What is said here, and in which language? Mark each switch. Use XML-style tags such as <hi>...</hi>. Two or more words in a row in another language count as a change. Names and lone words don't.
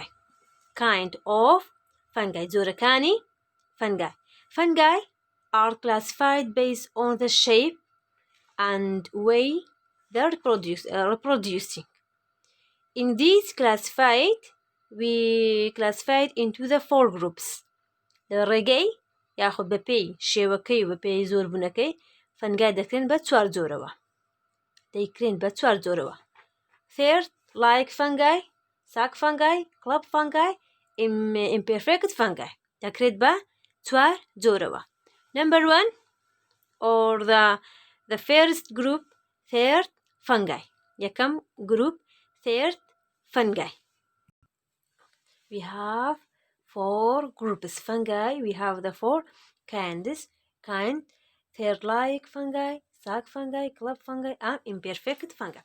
<en>Kind of fungi. Zorakani fungi. Fungi are classified based on the shape and way they're reproducing. In these we classified into the four groups.</en> <ckb>The ڕێگەی یاخود بە پێی شێوەکەی و بە پێی زۆربوونەکەی فەنگای دەکرێن بە چوار جۆرەوە. دەیکرێن بە چوار جۆرەوە.</ckb> <en>Third, like fungi, sac fungi, club fungi, imperfect fungi.</en> <ckb>دەکرێت بە چوار جۆرەوە.</ckb> <en>Number 1 or the first group, third fungi. یەکەم group, third fungi. We have four groups fungi. We have the four kinds, third-like fungi, sac fungi, club fungi, and imperfect fungi.</en>